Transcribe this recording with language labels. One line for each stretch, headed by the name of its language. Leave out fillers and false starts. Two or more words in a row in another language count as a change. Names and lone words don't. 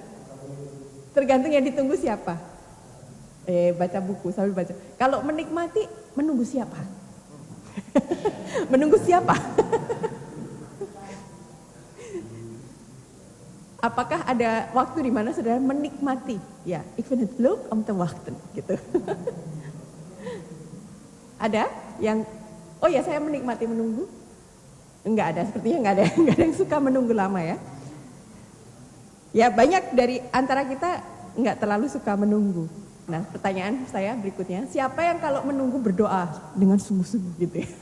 Indonesian: Tergantung yang ditunggu siapa. Baca buku sambil baca. Kalau menikmati, menunggu siapa? Menunggu siapa? Apakah ada waktu di mana saudara menikmati? Ya,
Dutch: ik vind het leuk om te wachten,
Indonesian: gitu. Ada yang, oh ya saya menikmati menunggu? Enggak ada, sepertinya enggak ada yang suka menunggu lama ya. Ya banyak dari antara kita enggak terlalu suka menunggu. Nah pertanyaan saya berikutnya, siapa yang kalau menunggu berdoa dengan sungguh-sungguh gitu ya?